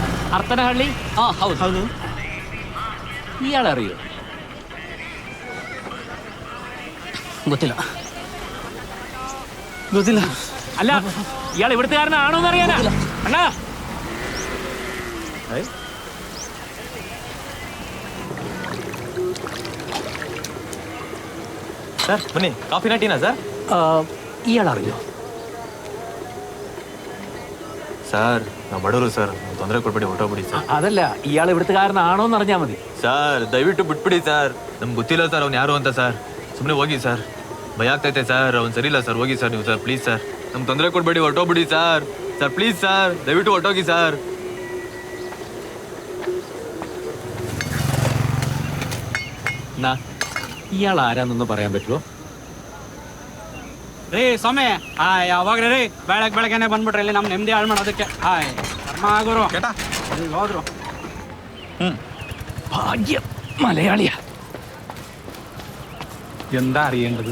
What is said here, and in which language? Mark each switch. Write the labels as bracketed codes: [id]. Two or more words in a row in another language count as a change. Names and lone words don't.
[kn] ಅರ್ತನಹಳ್ಳಿ? ಹೌದು. ಇಯಾಳರಿಯೋ? ಗೊತ್ತಿಲ್ಲ. [ml] അല്ല, ഇയാൾ ഇവിടുത്തുകാരനാണോ എന്ന് അറിയാനാ? അണ്ണാ, [kn] ಸರ್ ಬನ್ನಿ, ಕಾಫಿನ ಟೀನಾ ಸರ್? [ml] ഇയാളറിയോ? [kn] ಸರ್ ನಾವು ಬಡವರು ಸರ್, ತೊಂದರೆ ಕೊಡ್ಬೇಡಿ, ಹೊರಟೋಗ್ಬಿಡಿ ಸರ್. [ml] അതല്ല, ഇയാൾ ഇവിടുത്തുകാരനാണോ എന്ന് അറിഞ്ഞാൽ മതി. [kn] ಸರ್ ದಯವಿಟ್ಟು ಬಿಟ್ಬಿಡಿ ಸರ್, ನಮ್ಗೆ ಗೊತ್ತಿಲ್ಲ ಸರ್ ಅವ್ನು ಯಾರು ಅಂತ ಸರ್. ಸುಮ್ಮನೆ ಹೋಗಿ ಸರ್, ಭಯ ಆಗ್ತೈತೆ ಸರ್, ಅವ್ನು ಸರಿ ಇಲ್ಲ ಸರ್. ಹೋಗಿ ಸರ್ ನೀವು ಸರ್, ಪ್ಲೀಸ್ ಸರ್, ನಮ್ಗೆ ತೊಂದರೆ ಕೊಡ್ಬೇಡಿ, ಹೊರಟೋಗ್ಬಿಡಿ ಸರ್. ಸರ್ ಪ್ಲೀಸ್ ಸರ್, ದಯವಿಟ್ಟು ಹೊರಟೋಗಿ ಸರ್. [ml] ഇയാൾ ആരാന്നൊന്ന് പറയാൻ പറ്റുമോ? [kn] ರೀ ಸ್ವಾಮಿ ಯಾವಾಗ ರೀ ಬೆಳಗ್ಗೆನೆ ಬಂದ್ಬಿಟ್ರಿ ಇಲ್ಲಿ ನಮ್ಮ ನೆಮ್ಮದಿ ಹಾಳು ಮಾಡೋದಕ್ಕೆ. ಗುರು ಹೋದ್ರು. [ml] ഭാഗ്യം, മലയാളിയാ. എന്താ അറിയേണ്ടത്?